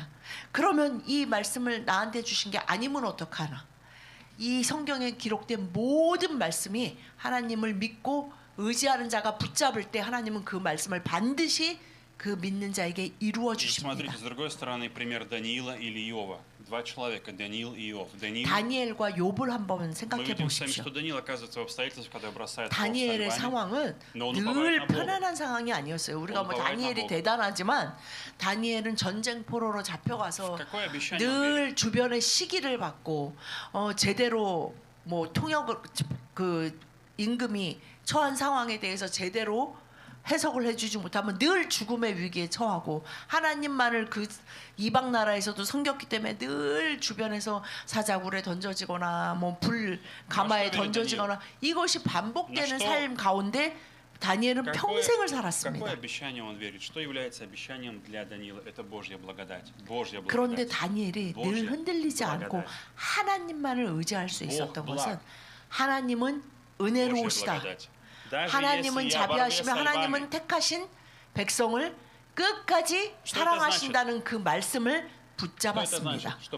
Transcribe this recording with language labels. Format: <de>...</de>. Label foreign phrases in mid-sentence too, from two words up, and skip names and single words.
<ko>그러면 이 말씀을 나한테 주신 게 아니면 어떡하나. 이 성경에 기록된 모든 말씀이 하나님을 믿고 의지하는 자가 붙잡을 때 하나님은 그 말씀을 반드시 그 믿는 자에게 이루어 주십니다.</ko> <ru>Смотрите, с другой стороны, пример Даниила или Иова. Два человека, Даниил и Иов.</ru> <ko>다니엘과 욥을 한번</ko> <ru>Мы</ru> <ko>생각해</ko> <ru>видим сами,</ru> <ko>보십시오.</ko> <ru>что Даниил оказывается в обстоятельствах, когда бросает</ru> <ko>다니엘의 상황은 늘 편안한 상황이 아니었어요. 우리가 뭐 다니엘이 대단하지만 다니엘은 전쟁 포로로 잡혀가서 늘 주변의 시기를 받고 제대로 뭐 통역을 그 임금이 처한 상황에 대해서 제대로 해석을 해주지 못하면 늘 죽음의 위기에 처하고 하나님만을 그 이방 나라에서도 섬겼기 때문에 늘 주변에서 사자굴에 던져지거나 뭐 불 가마에 던져지거나 이것이 반복되는 삶 가운데 다니엘은 평생을 살았습니다.</ko> <ru>Какое обещание он верит? Что является обещанием для Даниила? Это Божья благодать. Божья</ru> <ko>그런데</ko> <ru>благодать.</ru> <ko>다니엘이 늘 흔들리지 않고 하나님만을 의지할 수 있었던 것은 하나님은 은혜로우시다. 하나님은 자비하시며 하나님은 택하신 백성을 끝까지 사랑하신다는 그 말씀을 붙잡았습니다.</ko>